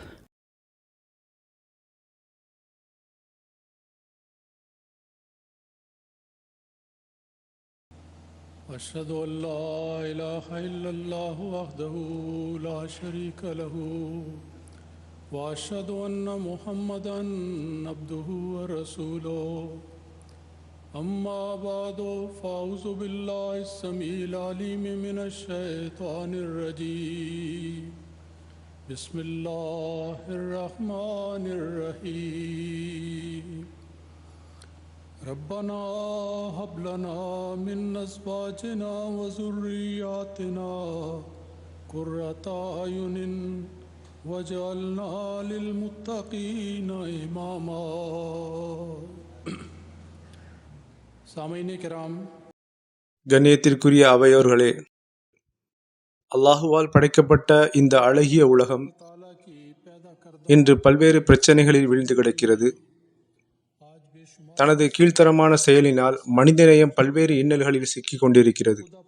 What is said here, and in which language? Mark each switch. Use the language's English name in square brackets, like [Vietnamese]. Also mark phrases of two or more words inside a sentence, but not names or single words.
[Arabic] أشهد أن لا إله إلا الله وحده لا شريك له وأشهد أن محمدا عبده ورسوله. أما بعد فأعوذ بالله السميع العليم من الشيطان الرجيم. بسم الله الرحمن الرحيم. ربنا هب لنا من أزواجنا وذرياتنا قرة أعين واجعلنا للمتقين إماما. سامعين كرام, [Tamil] கண்ணியத்திற்குரிய அவையோர்களே, அல்லாஹுவால் படைக்கப்பட்ட இந்த அழகிய உலகம் இன்று பல்வேறு பிரச்சனைகளில் வீழ்ந்து கிடக்கிறது. தனது கீழ்த்தரமான செயலினால் மனிதநேயம் பல்வேறு இன்னல்களில் சிக்கிக் கொண்டிருக்கிறது.